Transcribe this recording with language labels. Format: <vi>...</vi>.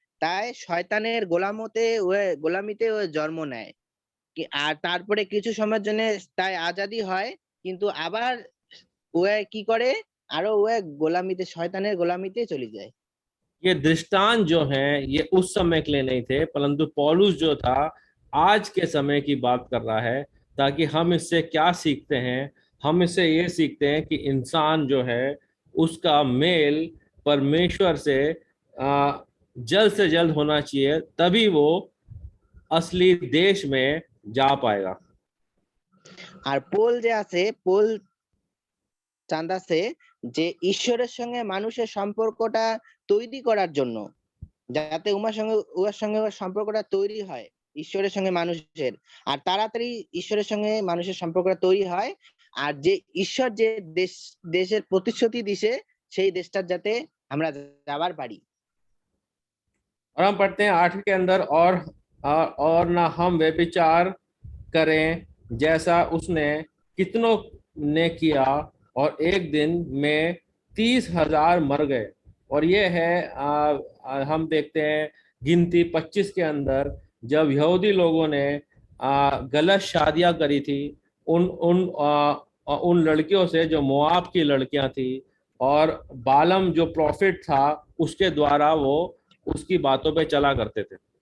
<bn>তাই শয়তানের গোলামিতে ও জন্ম নেয় আর তারপরে কিছু সময়ের জন্য তাই আজাদি হয়, কিন্তু আবার ও কি করে আরো ও শয়তানের গোলামিতে চলে যায়।</bn> <hi>ये दृष्टांत जो हैं ये उस समय के लिए नहीं थे, परंतु पौलुस जो था आज के समय की बात कर रहा है, ताकि हम इससे क्या सीखते हैं। हम इससे ये सीखते हैं कि इंसान जो है उसका मेल परमेश्वर से जल्द होना चाहिए, तभी वो असली देश में जा पाएगा।</hi> <bn>আর পোল চান্দাসে যে ঈশ্বরের সঙ্গে মানুষের সম্পর্কটা তৈরি করার জন্য, যাতে উহার সঙ্গে সম্পর্কটা তৈরি হয় ঈশ্বরের সঙ্গে মানুষের, আর তাড়াতাড়ি ঈশ্বরের সঙ্গে মানুষের সম্পর্কটা তৈরি হয়, আর যে ঈশ্বর যে দেশের প্রতিশ্রুতি দিছে সেই দেশটার যাতে আমরা যাবার পারি।</bn> <hi>और हम पढ़ते हैं 8 के अंदर, और ना हम व्यभिचार करें जैसा उसने कितनों ने किया, और एक दिन में 30,000 मर गए। और ये है हम देखते हैं गिनती 25 के अंदर, जब यहूदी लोगों ने गलत शादियां करी थी उन लड़कियों से जो मोआब की लड़कियां थी, और बालम जो प्रॉफिट था उसके द्वारा वो उसकी बातों पे चला करते थे।</hi>